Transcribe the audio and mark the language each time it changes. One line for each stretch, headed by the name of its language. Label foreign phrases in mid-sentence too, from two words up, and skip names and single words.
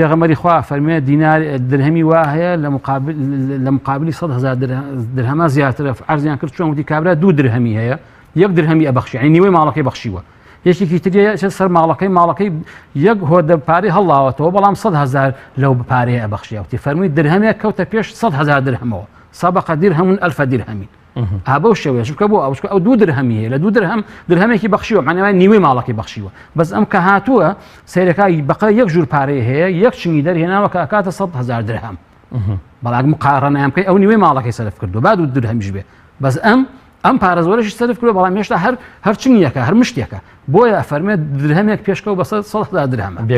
Central Kurdish: پێغەمبەری خوا فەرمێ دینار درهەمی وا هەیە لە مقابلی 100,000 درهەمە زیاترە عەرزیان کرد چۆن وتی کابرا 2 درهەمی هەیە 1 درهەمی ئەبەخشی یعنی نیوەی ماڵەکەی بەخشیوە یەکێکی تریە سەر ماڵەکەی 1 هۆدە پارەی هەڵاوەتەوە بەڵام 100,000 لەو پارەیە ئەبەخشیە وتی فەرمووی درهەمێک کەوتە پێش 100,000 درهەمەوە
Arabic: سابق درهم
Central Kurdish: 1000 درهم ئابە شێوەیە چونکە بۆ ئەو 2 درهەمی هەیە لە 2 درهەمێکی بەخشیوە معنەوەی نیوەی ماڵەکەی بەخشیوە بەس ئەم کە هاتووە سەیرەکەی بەقە یەک ژوور پارەی هەیە یەک چنگی دەرهێناوە کە ئەکاتە 100,000 درهم بەڵام مقارنەیان بکەی ئەو نیوەی ماڵەکەی سەرف کردو با 2 درهەمیش بێ بەس ئەم پارە زۆرەشی سەرف کردو بەڵام هێشتا هەر چنگیەکە هەر مشتێکە بۆیە فەرمێت درهەمێک پێشکەوت بە 100,000 درهم